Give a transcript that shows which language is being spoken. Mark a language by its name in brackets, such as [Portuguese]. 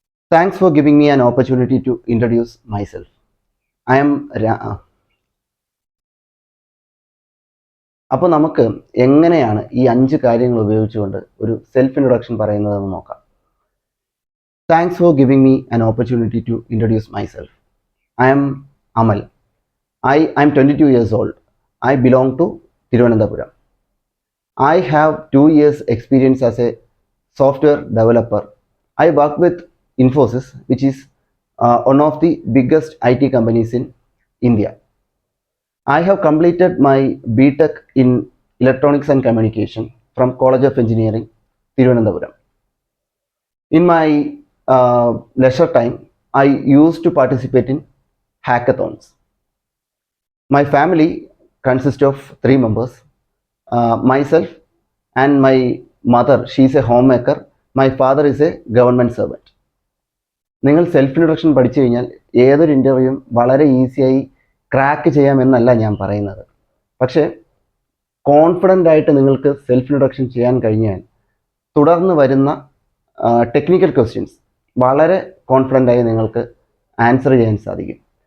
[English] Thanks for giving me an opportunity to introduce myself. [Malayalam] I M അപ്പോൾ നമുക്ക് എങ്ങനെയാണ് ഈ 5 കാര്യങ്ങൾ ഉപയോഗിച്ചുകൊണ്ട് ഒരു സെൽഫ് ഇൻട്രൊഡക്ഷൻ പറയുന്നതെന്ന് നോക്കാം. [English] Thanks for giving me an opportunity to introduce myself. I am Amal. I am 22 years old. I belong to Thiruvananthapuram. I have 2 years experience as a software developer. I work with Infosys, which is one of the biggest IT companies in India. I have completed my BTech in Electronics and Communication from College of Engineering, Thiruvananthapuram. In my leisure time, I used to participate in hackathons. My family consists of 3 members. Myself and my mother, she is a homemaker. My father is a government servant. [Malayalam] നിങ്ങൾ self introduction പഠിച്ചു കഴിഞ്ഞാൽ ഏതൊരു ഇൻ്റർവ്യൂവും വളരെ ഈസിയായി crack ചെയ്യാമെന്നല്ല ഞാൻ പറയുന്നത്. പക്ഷേ confident ആയിട്ട് നിങ്ങൾക്ക് സെൽഫ് ഇൻട്രൊഡക്ഷൻ ചെയ്യാൻ കഴിഞ്ഞാൽ തുടർന്ന് വരുന്ന ടെക്നിക്കൽ ക്വസ്റ്റ്യൻസ് വളരെ കോൺഫിഡൻ്റായി നിങ്ങൾക്ക് ആൻസർ ചെയ്യാൻ സാധിക്കും.